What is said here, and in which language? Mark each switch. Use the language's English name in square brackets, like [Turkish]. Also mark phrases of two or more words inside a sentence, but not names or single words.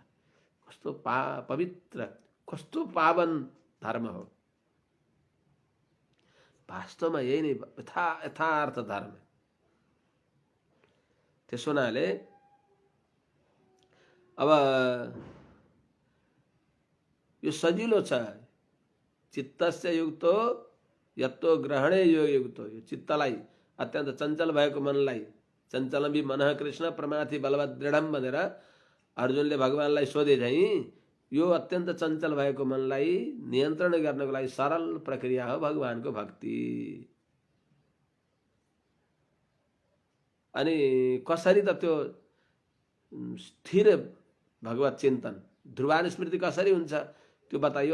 [Nepali] कस्तो पवित्र, कस्तो पावन धर्म हो। वास्तवमा यही नै यथार्थ धर्म। त्यसो हुनाले अब यो सजिलो छ। [Sanskrit] चित्तस्य युक्तो यत्तो ग्रहणे योग युक्तो। [Nepali] यो चित्तलाई, अत्यन्त चञ्चल भएको मनलाई, [Sanskrit] चञ्चलमी मनः कृष्ण प्रमाथि बलवत् दृढम [Nepali] भनेर अर्जुनले भगवानलाई सोधे झैँ यो अत्यन्त चञ्चल भएको मनलाई नियन्त्रण गर्नको लागि सरल प्रक्रिया हो भगवानको भक्ति। अनि कसरी त त्यो स्थिर भगवत चिन्तन, ध्रुवानुस्मृति कसरी हुन्छ त्यो बताइयो।